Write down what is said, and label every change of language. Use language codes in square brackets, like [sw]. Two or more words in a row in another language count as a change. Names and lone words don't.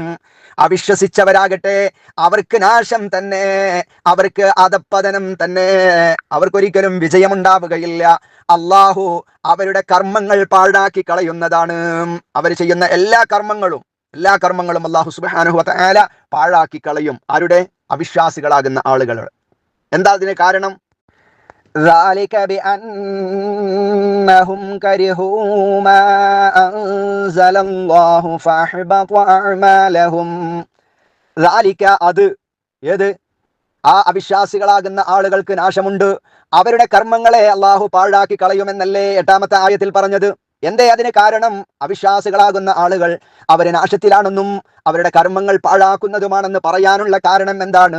[ml] അവിശ്വസിച്ചവരാകട്ടെ അവർക്ക് നാശം തന്നെ, അവർക്ക് അധപ്പതനം തന്നെ, അവർക്കൊരിക്കലും വിജയമുണ്ടാവുകയില്ല. അള്ളാഹു അവരുടെ കർമ്മങ്ങൾ പാഴാക്കി കളയുന്നതാണ്. അവർ ചെയ്യുന്ന എല്ലാ കർമ്മങ്ങളും അള്ളാഹു [ar] سبحانه وتعالى [ml] പാഴാക്കി കളയും. ആരുടെ? അവിശ്വാസികളാകുന്ന ആളുകൾ. എന്താ അതിന് കാരണം? [ar] ذلك بأنهم كرهوا ما أنزل الله فأحبط أعمالهم. [ml] ذلك അത് ഏത്? ആ അവിശ്വാസികളാകുന്ന ആളുകൾക്ക് നാശമുണ്ട്, അവരുടെ കർമ്മങ്ങളെ അള്ളാഹു പാഴാക്കി കളയുമെന്നല്ലേ 8-ാമത്തെ ആയത്തിൽ പറഞ്ഞത്? എന്തേ അതിന് കാരണം? അവിശ്വാസികളാകുന്ന ആളുകൾ അവര് നാശത്തിലാണെന്നും അവരുടെ കർമ്മങ്ങൾ പാഴാക്കുന്നതുമാണെന്ന് പറയാനുള്ള കാരണം എന്താണ്?